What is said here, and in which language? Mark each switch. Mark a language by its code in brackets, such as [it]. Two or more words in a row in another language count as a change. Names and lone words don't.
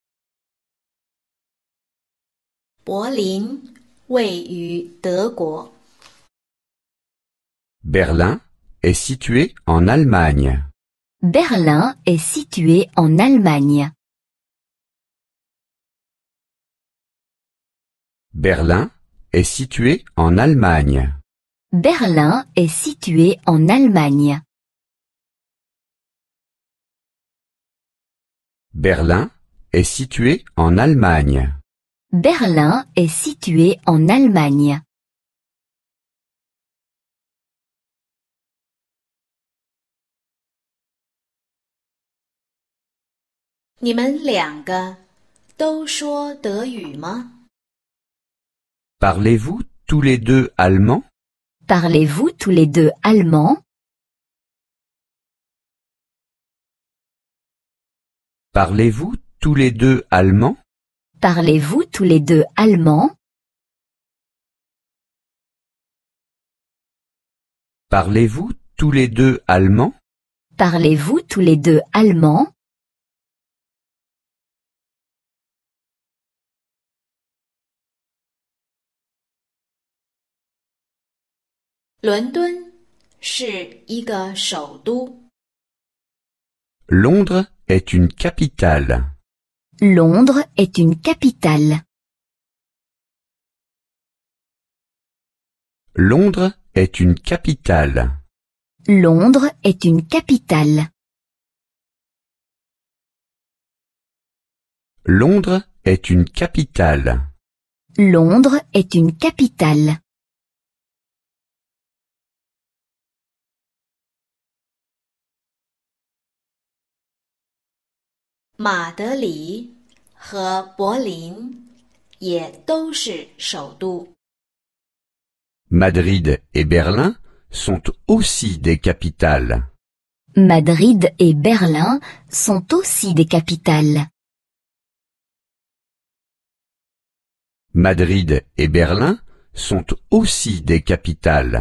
[zh] « 柏林位于德国， [fr] Berlin est situé en Allemagne. Berlin est situé en Allemagne. Berlin est situé en Allemagne. Berlin est situé en Allemagne. Berlin est situé en Allemagne. Berlin est situé en Allemagne. [zh] 你们两个都说德语吗？ [fr] Parlez-vous tous les deux allemand? Parlez-vous tous les deux allemand? Parlez-vous tous les deux allemand? Parlez-vous tous les deux allemand? Parlez-vous tous les deux allemand? Parlez-vous tous les deux allemand? [zh] 伦敦是一个首都。 [fr] Londres est une capitale. Londres est une capitale. Londres est une capitale. Londres est une capitale. Londres est une capitale. Londres est une capitale. [zh] « 马德里和柏林也都是首都。 [fr] Madrid et Berlin sont aussi des capitales. Madrid et Berlin sont aussi des capitales. Madrid et Berlin sont aussi des capitales.